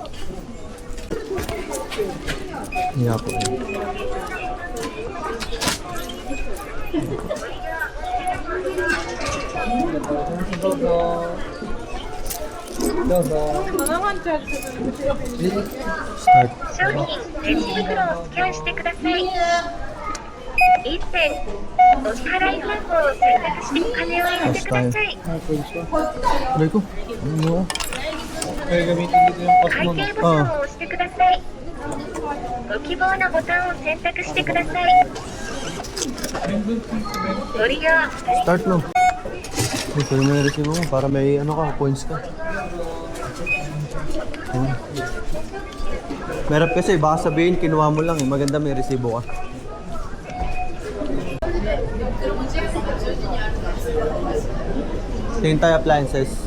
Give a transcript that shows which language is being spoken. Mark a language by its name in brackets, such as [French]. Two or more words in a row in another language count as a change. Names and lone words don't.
[Filipino] Hindi po. Start. [Japanese] 商品レジ袋をスキャンしてください。1点お支払い方法を選択してお金を入れてください。 [Filipino] Aray ko. Ano mo? Kaya gamitin dito yung [Japanese] 会計ボタンを押してください。ご希望のボタンを選択してください。ご利用 [Filipino] Start no. Ito yung may resibo mo para may points ka. Merap kasi, baka sabihin kinuha mo lang eh. Maganda may resibo ka. Tingin tayo appliances.